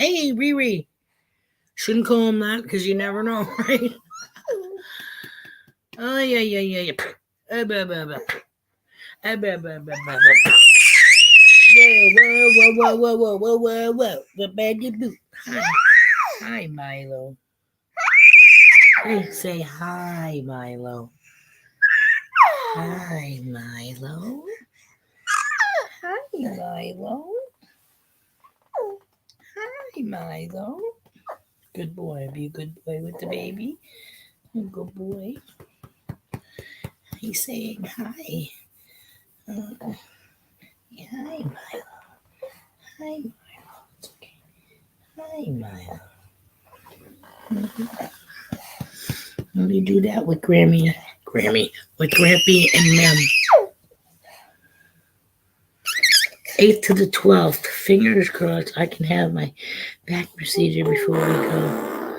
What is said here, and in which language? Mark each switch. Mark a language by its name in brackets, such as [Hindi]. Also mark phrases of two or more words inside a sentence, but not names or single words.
[English] Hey, Riri, shouldn't call them that because you never know, right? Oh yeah. Whoa. The baggy boot. Hi, Milo. Hey, say hi, Milo. Hi, Milo. Hi, Milo. Hi, Milo. Good boy. Be a good boy with the baby. Good boy. He's saying hi. Hi, Milo. Hi, Milo. It's okay. Hi, Milo. Let me do that with Grammy, with Grampy and them. 8th to the 12th. Fingers crossed I can have my back procedure before we go.